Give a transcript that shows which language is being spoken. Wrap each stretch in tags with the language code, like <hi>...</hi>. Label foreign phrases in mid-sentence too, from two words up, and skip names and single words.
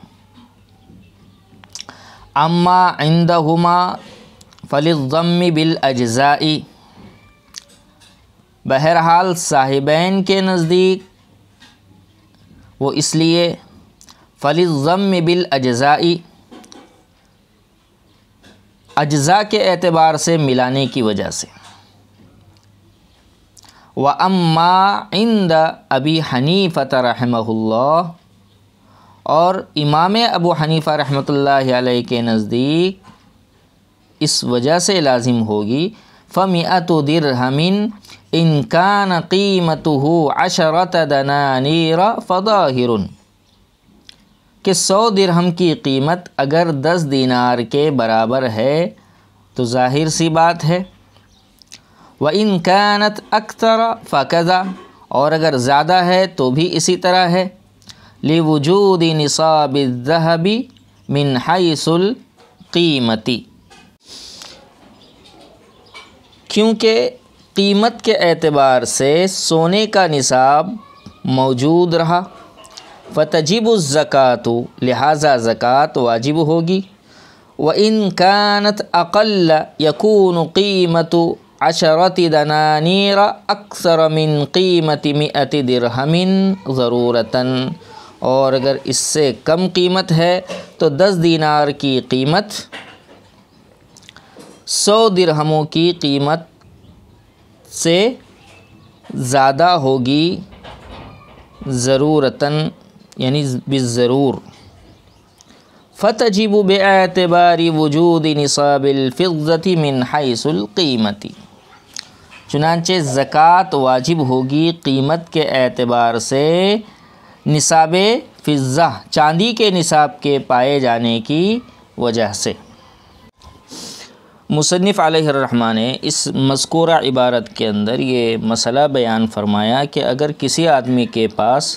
<ar>أما عندهما فللضم بالأجزاء,</ar> <ur>بہرحال صاحبین کے نزدیک وہ اس لیے</ur> <ar>فللضم بالأجزاء,</ar> <ur>اجزا کے اعتبار سے ملانے کی وجہ سے.</ur> <ar>وأما عند أبي حنيفة رحمه الله,</ar> <ur>اور امام ابو حنیفہ رحمۃ اللہ علیہ کے نزدیک اس وجہ سے لازم ہوگی.</ur> <ar>فمائة درهم إن كان قيمته عشرة دنانير فظاهر,</ar> <ur>کہ 100 درہم کی قیمت اگر 10 دینار کے برابر ہے تو ظاہر سی بات ہے.</ur> <ar>وإن كانت أكثر فكذا,</ar> <ur>اور اگر زیادہ ہے تو بھی اسی طرح ہے.</ur> <ar>لوجود نصاب الذهب من حيث القيمة,</ar> <ur>کیونکہ قیمت کے اعتبار سے سونے کا نصاب موجود رہا.</ur> <ar>فتجب الزكاة,</ar> <ur>لہٰذا زکوٰۃ واجب ہوگی.</ur> <ar>وإن كانت أقل يكون قيمة عشرة دنانير أكثر من قيمة مائة درهم ضرورة,</ar> <ur>اور اگر اس سے کم قیمت ہے تو 10 دینار کی قیمت 100 درہموں کی قیمت سے زیادہ ہوگی، ضرورتاً یعنی بالضرور.</ur> <ar>فتجب باعتبار وجود نصاب الفضة من حيث القيمة,</ar> <ur>چنانچہ زکوٰۃ واجب ہوگی قیمت کے اعتبار سے نصابِ فضہ، چاندی کے نصاب کے پائے جانے کی وجہ سے. مصنف علیہ الرحمان نے اس مذکورہ عبارت کے اندر یہ مسئلہ بیان فرمایا کہ اگر کسی آدمی کے پاس</ur>